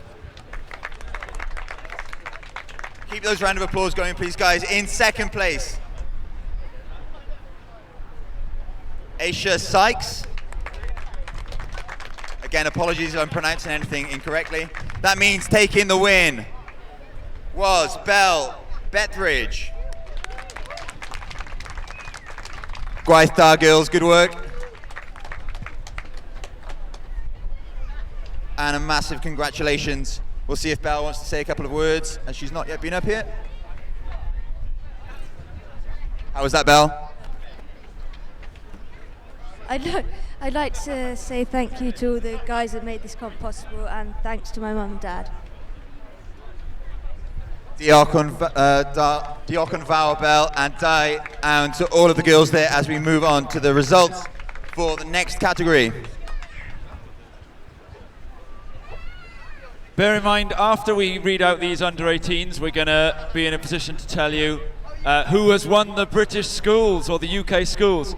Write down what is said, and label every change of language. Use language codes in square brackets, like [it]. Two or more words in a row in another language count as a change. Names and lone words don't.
[en] Keep those round of applause going, please, guys. In 2nd place, Aisha Sykes. Again, apologies if I'm pronouncing anything incorrectly. That means taking the win was Belle Bethridge. [cy] Gwaith da, [en] girls, good work. And a massive congratulations. We'll see if Belle wants to say a couple of words, as she's not yet been up here. How was that, Belle? I'd like to say thank you to all the guys that made this comp possible, and thanks to my mum and dad. [cy] Diolch yn fawr, [en] Belle, and and to all of the girls there as we move on to the results for the next category. Bear in mind, after we read out these under 18s, we're going to be in a position to tell you who has won the British schools or the UK schools.